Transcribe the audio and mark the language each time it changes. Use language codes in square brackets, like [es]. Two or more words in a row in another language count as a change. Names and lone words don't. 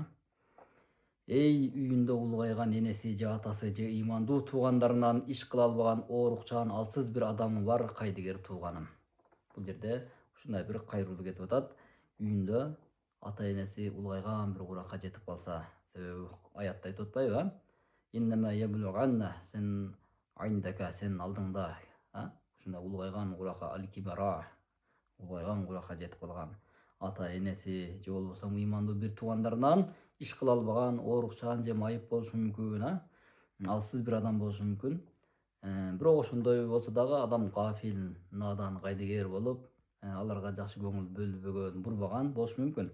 [ky] Эй үйүндө улгайган энеси же атасы же ыймандуу туугандарынан иш кыла албаган оорукчан, алсыз бир адамы бар кайдыгер тууганым. Бул жерде ушундай бир кайрылуу кетип атат. Үйүндө ата энеси улгайган бир куракка жетип калса, себеби аятта айтып атпайбы? [ar] إما يبلغن, сен айндака, [ky] сенин алдыңда, ушундай улгайган куракка алкибара, улгайган куракка жетип калган ата энеси же болбосо ыймандуу бир туугандарынан иш кыла албаган, оорукчан же майып болушу мүмкүн, алсыз бир адам болушу мүмкүн. Бирок ошондой болсо дагы адам гафил, надан, кайдыгер болуп, аларга жакшы көңүл бөлбөгөн, бурбаган болушу мүмкүн.